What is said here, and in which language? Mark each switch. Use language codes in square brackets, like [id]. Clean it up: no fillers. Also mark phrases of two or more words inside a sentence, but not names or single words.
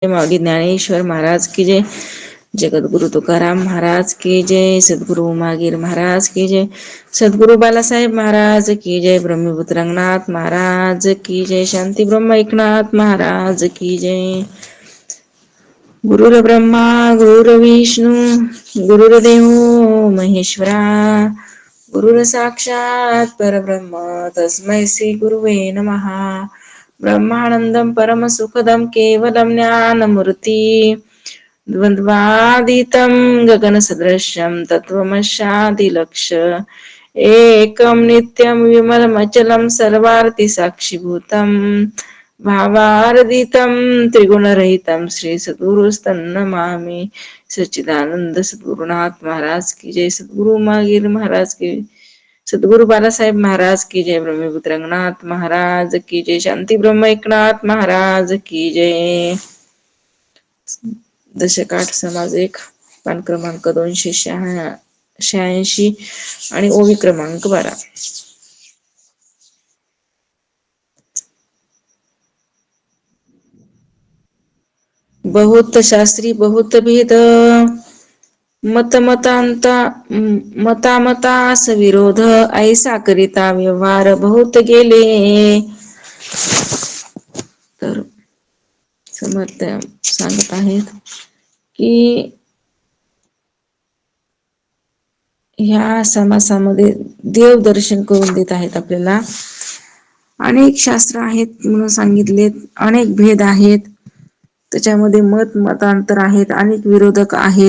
[hi] माऊली ज्ञानेश्वर महाराज की जय. जगद्गुरु तुकाराम महाराज की जय. सद्गुरु उमागीर महाराज की जय. सद्गुरु बालासाहेब महाराज की जय. ब्रह्मपुत्र रंगनाथ महाराज की जय. शांती ब्रह्म एकनाथ महाराज की जय. [sa] गुरुर्ब्रह्मा गुरुर्विष्णू गुरुर्देव महेश्वरा गुरुर साक्षात परब्रह्म तस्मै श्री गुरुवे नमः. ब्रह्मानंदं परमसुखदं केवलं ज्ञानमूर्ती द्वन्द्वातीतं गगनसदृशं तत्त्वमस्यादिलक्ष एकं नित्यं विमलमचलं सर्वार्थिसाक्षिभूतं भावार्दितं त्रिगुणरहितं श्री सद्गुरुस्तन्नमामि. [hi] सच्चिदानंद सद्गुरुनाथ महाराज की जय. सद्गुरु उमागीर महाराज की जय. सद्गुरु बालासाहेब महाराज की जय. ब्रह्मपुत्र रंगनाथ महाराज की जय. शांती ब्रह्म एकनाथ महाराज की जय. [mr] दशकाठ समाज एक, पान क्रमांक 286 आणि ओवी क्रमांक 12. बहुत शास्त्री बहुत भेद मतास विरोध ऐसा करिता व्यवहार बहुत गेले. तर समर्थ सांगत आहेत की ह्या समासामध्ये देव दर्शन करून देत आहेत आपल्याला. अनेक शास्त्र आहेत म्हणून सांगितलेत, अनेक भेद आहेत, त्याच्यामध्ये मतांतर आहेत, अनेक विरोधक आहेत.